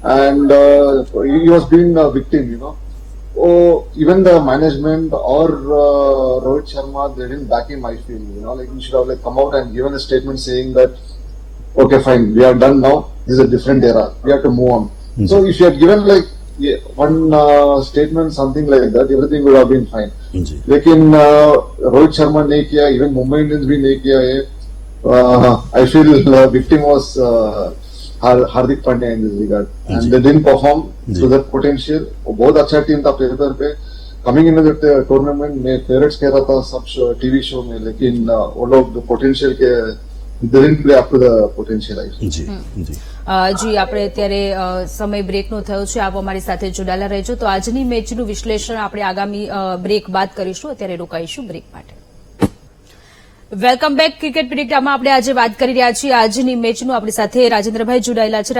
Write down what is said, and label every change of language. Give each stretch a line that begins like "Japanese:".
English: and he was being a victim, even the management or Rohit Sharma, they didn't back him, I feel, like he should have like come out and given a statement saying that okay fine, we are done now, this is a different era, we have to move on. So if you had given like one statement something like that, everything would have been fine.
Hindi: लेकिन रोहित शर्मा नहीं किया, even Mumbai Indians भी नहीं किया है।
English: I feel victim was Hardik Pandya in this regard and they didn't perform to that potential.
Hindi: वो बहुत अच्छा टीम था पेपर पे, कमिंग इन द टूर्नामेंट में फेवरेट्स कह रहा था सब टीवी शो में, लेकिन वो लोग पोटेंशियल के
English: Didn't play up to the potential आई।
Gujarati: જી જી જી આપણે અત્યારે સમય બ્રેકનો થયો છે, આપ અમારી સાથે જોડાયેલા રહેજો. તો આજની મેચનું વિશ્લેષણ આપણે આગામી બ્રેક બાદ કરીશું. અત્યારે રોકાઈશું બ્રેક માટે.
English: Welcome back.
Gujarati: ક્રિકેટ પ્રિડિક્ટરમાં આપણે આજે વાત કરી રહ્યા છીએ આજની મેચનું. આપણી સાથે રાજેન્દ્રભાઈ જોડાયેલા છે.